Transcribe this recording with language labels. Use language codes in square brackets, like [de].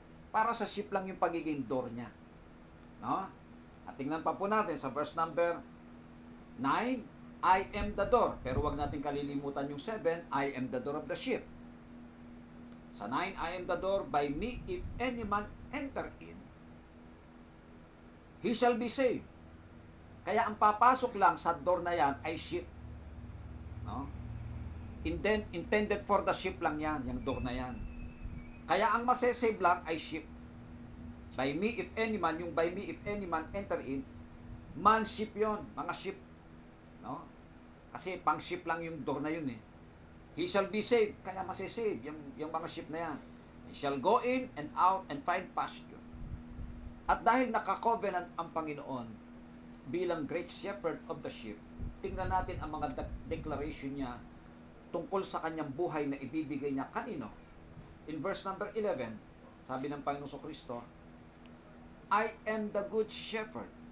[tl] Para sa sheep lang yung pagiging door niya. No? At tingnan pa po natin sa verse number 9, [en] I am the door. [tl] Pero wag natin kalilimutan yung 7, [en] I am the door of the sheep. Sa 9, I am the door, by me if any man enter in, he shall be saved. [tl] Kaya ang papasok lang sa door na yan ay sheep. No? [en] Intended for the sheep [tl] lang yan, yung door na yan. Kaya ang masesave lang ay sheep. [en] By me, if any man, yung by me, if any man enter in, manship yon, mga ship. No? [tl] Kasi pang ship lang yung door na yun eh. [en] He shall be saved, [tl] kaya masisave yung mga ship na yan. [en] He shall go in and out and find pasture. [tl] At dahil naka-covenant ang Panginoon bilang great shepherd of the sheep, tingnan natin ang mga declaration niya tungkol sa kanyang buhay na ibibigay niya kanino. In verse number 11, sabi ng Panginoon Kristo, [en] I am the good shepherd.